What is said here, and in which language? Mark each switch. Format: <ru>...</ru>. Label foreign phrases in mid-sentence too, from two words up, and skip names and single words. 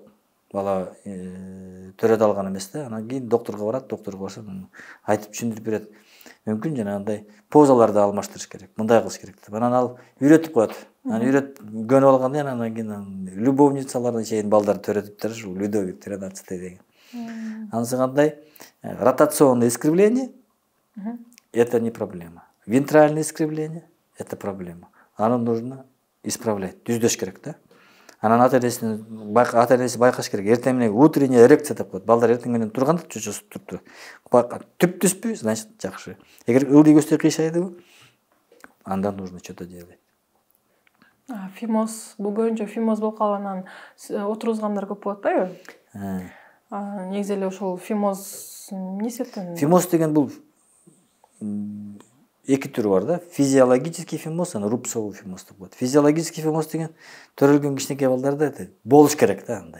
<ky>Бала төрөдө алган эмес да. Анан кийин докторго барат, барса айтып түшүндүрүп берет. Мүмкүн жанагындай позаларды алмаштырыш керек, мындай кылыш керек деп. Анан ал үйрөтүп коет. Анан көнүп алгандан кийин анан кийин любовницаларына чейин балдар төрөтүптүр, ушул Людовик XIII деген. Анысы кандай?</ky> <ru>Ротационное искривление — это не проблема. Вентральное искривление — это проблема. Аны нужно исправлять,</ru> <ky>түздөш керек да. Анан ата-энеси байкаш керек. Эртең менен</ky> <ru>утренняя эрекция</ru> <ky>деп коет. Балдар эртең менен турганда чөчөсү туруп. Түп түспү, значит, жакшы. Эгер ылдый көстө кыйшайдыбы, анда</ky> <ru>нужно что-то делать.</ru> <ky>Фимоз, бул көбүнчө фимоз болуп калгандан отургузгандар көп болот атпайбы? Негизи эле ошол фимоз эмне себептен? Фимоз деген бул 2 түрү бар да.</ky> <ru>Физиологический фимоз,</ru> <ky>аны</ky> <ru>рубцовый фимоз</ru> <ky>деп коет.</ky> <ru>Физиологический фимоз</ru> <ky>деген төрөлгөн кичинекей балдарда болуш керек да андай.</ky>